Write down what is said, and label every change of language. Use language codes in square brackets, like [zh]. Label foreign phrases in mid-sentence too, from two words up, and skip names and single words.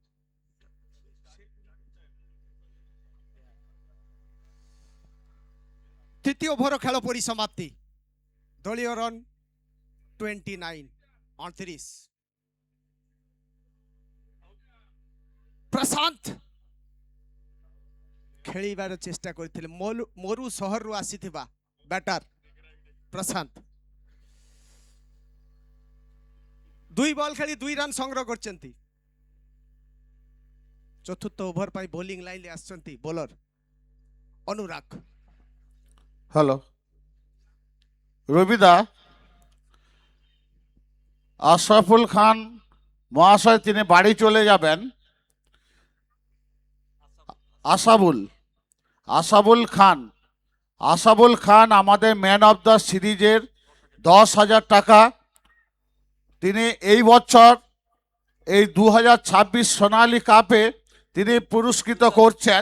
[bn] তৃতীয় ওভারও খেলা পরিসমাপ্তি, দলীয় রান 29, 29। [or] ପ୍ରଶାନ୍ତ ଖେଳିବାର ଚେଷ୍ଟା କରିଥିଲେ, ମୋରୁ ସହରରୁ ଆସିଥିବା ବ୍ୟାଟର ପ୍ରଶାନ୍ତ 2 ବଲ୍ ଖେଳି 2 ରନ୍ ସଂଗ୍ରହ କରିଛନ୍ତି। ଚତୁର୍ଥ ଓଭର ପାଇଁ ବୋଲିଂ ଲାଇନରେ ଆସିଛନ୍ତି ବୋଲର ଅନୁରାଗ। [bn] হ্যালো রবিদা, আশরাফুল খান মহাশয় তিনি বাড়ি চলে যাবেন। আশাবুল খান আমাদের [en] man of the series [bn] 10,000 টাকা তিনি এই বছর এই 2026 সোনালী কাপে তিনি পুরস্কৃত করছেন।